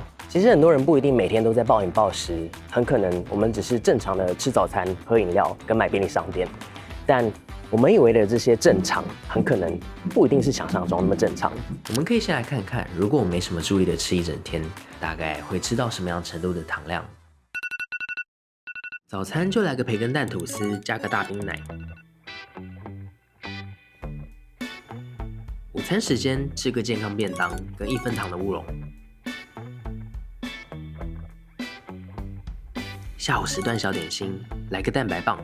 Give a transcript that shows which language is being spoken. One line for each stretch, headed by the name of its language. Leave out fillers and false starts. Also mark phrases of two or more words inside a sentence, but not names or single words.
Chinese: 其實很多人不一定每天都在暴飲暴食，很可能我們只是正常的吃早餐、喝飲料跟買便利商店，但我們以為的这些正常，很可能不一定是想象中那麼正常。我們可以先來看看，如果我没什麼注意的吃一整天，大概會吃到什麼樣程度的糖量。早餐就來個培根蛋吐司，加個大冰奶。午餐時間吃個健康便當，跟1分糖的烏龍。下午時段小點心，來個蛋白棒。